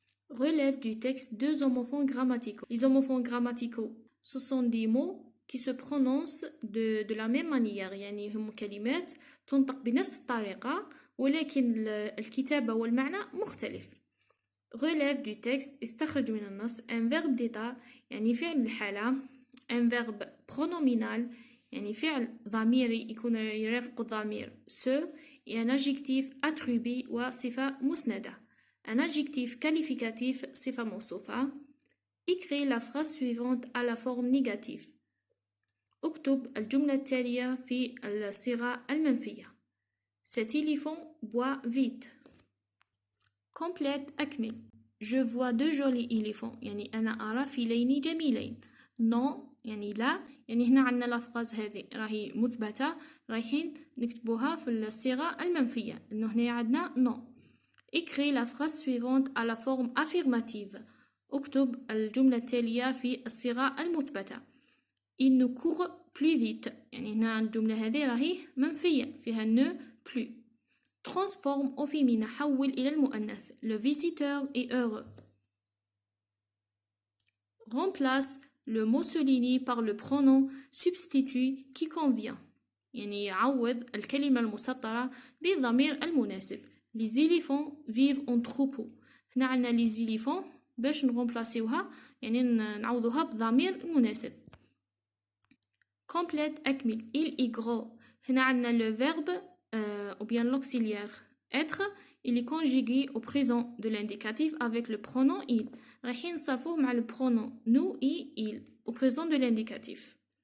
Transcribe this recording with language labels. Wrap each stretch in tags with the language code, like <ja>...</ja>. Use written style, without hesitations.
<fr>relève du texte 2 homophones grammaticaux. Les homophones grammaticaux, ce sont des mots qui se prononcent de la même manière.</fr> <ar>يعني هم كلمات تنطق بنفس الطريقة ولكن الكتابة والمعنى مختلف.</ar> <fr>relève du texte</fr> <ar>استخرج من النص.</ar> <fr>un verbe d'état</fr> <ar>يعني فعل الحالة.</ar> <fr>un verbe pronominal</fr> <ar>يعني فعل ضميري يكون يرافق الضمير ce.</ar> <fr>et un adjectif attribué</fr> <ar>وصفة مسندة.</ar> <fr>un adjectif qualificatif</fr> <ar>صفة موصوفة.</ar> <fr>écris la phrase suivante à la forme négative.</fr> <ar>اكتب الجملة التالية في الصيغة المنفية.</ar> <fr>cet éléphant boit vite. complète أكمل. je vois 2 jolis éléphants</fr> <ar>يعني أنا أرى فيلين جميلين. non يعني لا. يعني هنا عندنا الأفراز هذه راهي مثبتة رايحين نكتبوها في الصيغة المنفية إنه هنا عندنا non.</ar> <fr>écris la phrase suivante à la forme affirmative.</fr> <ar>اكتب الجملة التالية في الصيغة المثبتة.</ar> <fr>il ne court plus vite</fr> <ar>يعني هنا الجملة هذه راهي منفية فيها ne plus.</ar> <fr>transforme au féminin</fr> <ar>حول إلى المؤنث.</ar> <fr>le visiteur est heureux. remplace le mot souligné par le pronom substitut qui convient.</fr> <ar>يعني يعوض الكلمة المسطرة بالضمير المناسب.</ar> <fr>les éléphants vivent en troupeau.</fr> <ar>هنا عندنا les éléphants باش نغمبلاسيوها يعني نعوضوها بالضمير المناسب.</ar> <fr>complète أكمل. il est gros. هنا عندنا le verbe ou bien l'auxiliaire être. il est conjugué au présent de l'indicatif avec le pronom il.</fr> <ar>رايحين نصرفوه مع</ar> <fr>le pronom nous et il au présent de l'indicatif.</fr>